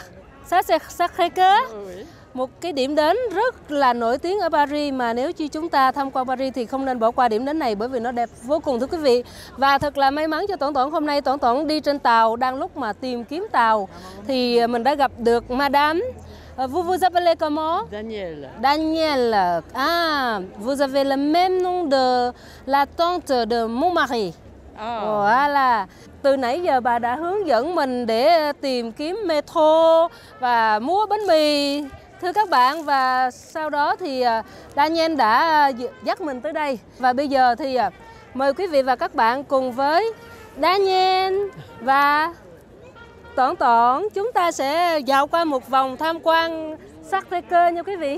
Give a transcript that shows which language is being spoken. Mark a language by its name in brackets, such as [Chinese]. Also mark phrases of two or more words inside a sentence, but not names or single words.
[Vietnamese] Sacré-Cœur, một cái điểm đến rất là nổi tiếng ở Paris, mà nếu như chúng ta tham quan Paris thì không nên bỏ qua điểm đến này, bởi vì nó đẹp vô cùng thưa quý vị. Và thật là may mắn cho Tổng Tổng, hôm nay Tổng Tổng đi trên tàu, đang lúc mà tìm kiếm tàu thì mình đã gặp được Madame. [French] Vous appelez comment? Daniel. Daniel. Ah, vous avez le même nom de la tante de mon mari. Voilà. [Vietnamese] Từ nãy giờ bà đã hướng dẫn mình để tìm kiếm metro và mua bánh mì, thưa các bạn. Và sau đó thì Daniel đã dắt mình tới đây. Và bây giờ thì mời quý vị và các bạn cùng với Daniel và Tổng chúng ta sẽ dạo qua một vòng tham quan Sacré-Cœur nha quý vị.